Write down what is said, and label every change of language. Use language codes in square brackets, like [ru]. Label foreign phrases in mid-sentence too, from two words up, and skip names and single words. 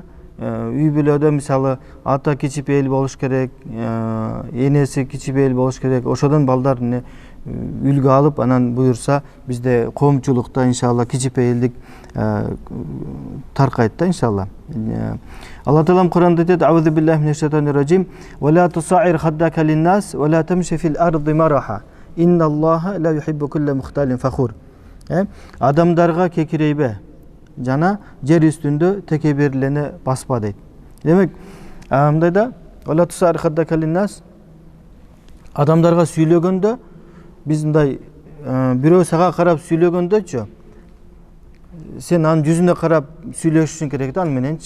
[ky] Үй бүлөдө мисалы ата кичипейил болуш керек, энеси кичипейил болуш керек. Ошодон балдар үлгү алып, анан буюрса бизде коомчулукта иншалла кичипейилдик таркайт да, иншалла. Алла Таалам Куранда айтат: [ar] "أعوذ بالله من الشيطان الرجيم. ولا تصعر خدك للناس ولا تمش في الأرض مرحا. إن الله لا يحب كل مختال فخور." [ky] Адамдарга кекирейбе жана жер үстүндө текеберлене баспа дейт. Демек, мындай да, [ar] "ولا تصعر خدك للناس", [ky] адамдарга сүйлөгөндө биз мындай бирөө сага карап сүйлөгөндөчү, сен анын жүзүнө карап сүйлөшүшүң керек да, ал мененчи.